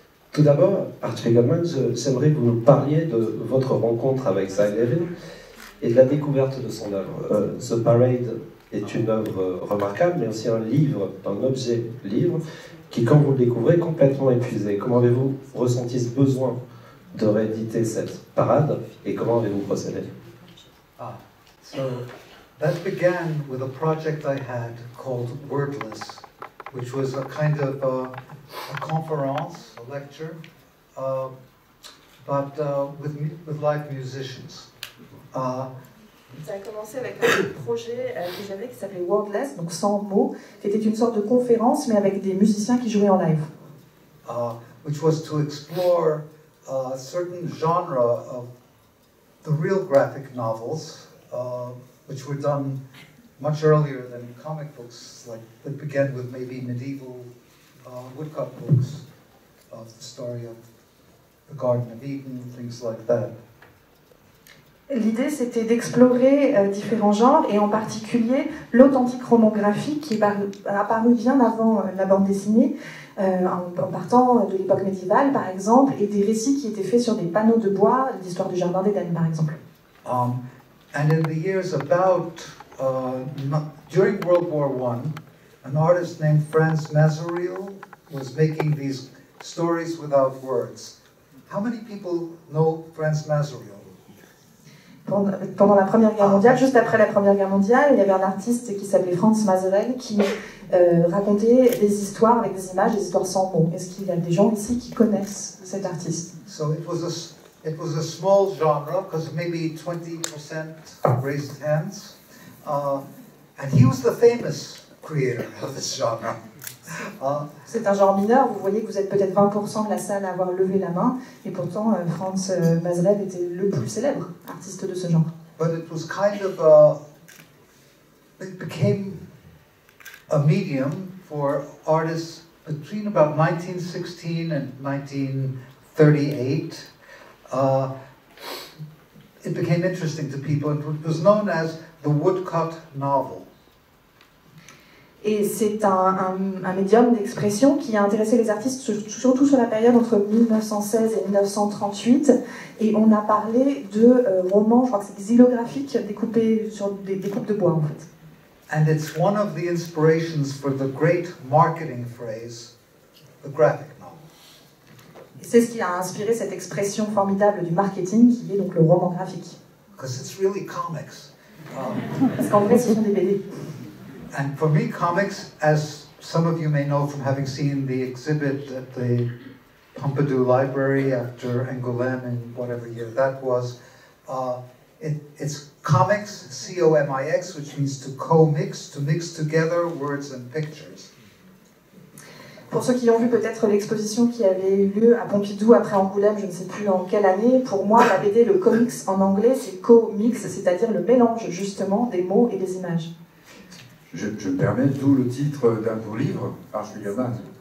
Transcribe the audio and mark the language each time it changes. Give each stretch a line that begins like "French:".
French: Tout d'abord, Art Spiegelman, j'aimerais que vous nous parliez de votre rencontre avec Cy Levin et de la découverte de son œuvre. The Parade est une œuvre remarquable, mais aussi un livre, un objet-livre, qui, quand vous le découvrez, est complètement épuisé. Comment avez-vous ressenti ce besoin de rééditer cette parade et comment avez-vous procédé?
English: So that began with a project I had called Wordless, which was a kind of a conference, a lecture, but with live musicians.
French: Ça a commencé avec un projet que j'avais qui s'appelait Wordless, donc sans mots, qui était une sorte de conférence, mais avec des musiciens qui jouaient en live.
English: Which was to explore a certain genre of the real graphic novels, which were done much earlier than comic books, like that began with maybe medieval woodcut books of the story of the Garden of Eden, things like that.
French: L'idée, c'était d'explorer différents genres, et en particulier l'authentique roman graphique qui est apparu bien avant la bande dessinée, en partant de l'époque médiévale, par exemple, et des récits qui étaient faits sur des panneaux de bois, l'histoire du Jardin d'Éden, par exemple.
English: And in the years during World War I, an artist named Franz Mazariel was making these stories without words. How many people know Franz Mazariel?
French: Pendant la Première Guerre mondiale, juste après la Première Guerre mondiale, il y avait un artiste qui s'appelait Franz Mazariel qui racontait des histoires avec des images, des histoires sans mots. Est-ce qu'il y a des gens ici qui connaissent cet artiste?
English: So it was a small genre, because maybe 20% raised hands, and he was the famous creator of this genre.
French: C'est un genre mineur, vous voyez que vous êtes peut-être 20% de la salle à avoir levé la main, et pourtant Franz Mazariel était le plus célèbre artiste de ce genre.
English: But it was kind of it became a medium for artists between about 1916 and 1938. It became interesting to people, and it was known as the woodcut novel.
French: Et c'est un médium d'expression qui a intéressé les artistes surtout sur la période entre 1916 et 1938. Et on a parlé de romans, je crois que c'est xylographiques, découpés sur des coupes de bois en fait.
English: And it's one of the inspirations for the great marketing phrase, the graphic novel.
French: Et c'est ce qui a inspiré cette expression formidable du marketing qui est donc le roman graphique.
English: Because it's really comics.
French: Parce qu'en vrai, ce sont des BD.
English: And for me, comics, as some of you may know from having seen the exhibit at the Pompidou Library after Angoulême in whatever year that was, it's comics, C-O-M-I-X, which means to co-mix, to mix together words and pictures.
French: Pour ceux qui ont vu peut-être l'exposition qui avait eu lieu à Pompidou après Angoulême, je ne sais plus en quelle année, pour moi, la BD, le comics en anglais, c'est co-mix, c'est-à-dire le mélange justement des mots et des images. Je me permets, d'où le titre d'un beau livre par Julien Baz.